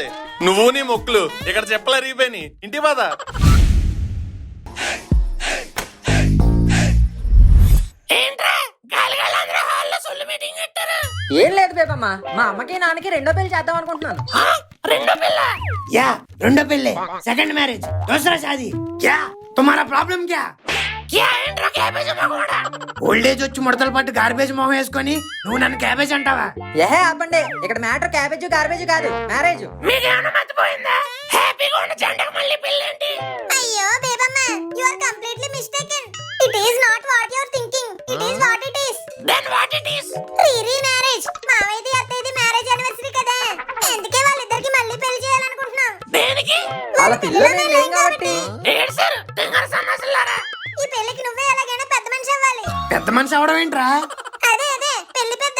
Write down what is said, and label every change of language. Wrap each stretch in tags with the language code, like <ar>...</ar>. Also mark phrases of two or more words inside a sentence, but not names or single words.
<te>నువ్వు నీ మొక్కులు ఇక్కడ చెప్పలే రీపోయి ఇంటి పద. ఏం లేదు బేబమ్మ, మా అమ్మకి నాన్నకి రెండో పెళ్లి చేద్దాం అనుకుంటున్నాను. యా రెండో పెళ్ళే,</te> <en>second marriage,</en> <hi>दूसरा शादी. क्या तुमारा प्रॉब्लम क्या?</hi> <te>ఓల్డేజ్ వచ్చి ముడతలు పట్టు గార్బేజ్ మొహం వేసుకొని నువ్వు నన్ను క్యాబేజ్ అంటావా? ఏహే ఆపండి, ఇక్కడ మ్యాటర్</te> <en>cabbage garbage</en> <te>కాదు, మ్యారేజ్. అయ్యో బేబమ్మ,</te> <en>you are completely mistaken. it is not what you are thinking, it is what it is. then what it is? re marriage.</en> <te>మావైది అత్తైది</te> <en>marriage anniversary</en> <te>కదా, అందుకే వాళ్ళిద్దరికి మళ్ళీ పెళ్లి చేయాలనుకుంటున్నాం. దేనికి? వాళ్ళ పిల్లలు లేం కాబట్టి. ఏడ్సారు తింగర సన్నాసులారా. ఈ పెళ్లికి నువ్వే ఎలాగైనా పెద్ద మనిషి అవ్వాలి. పెద్ద మనిషి అవడం ఏంట్రా? అదే పెళ్లి పెద్ద.</te>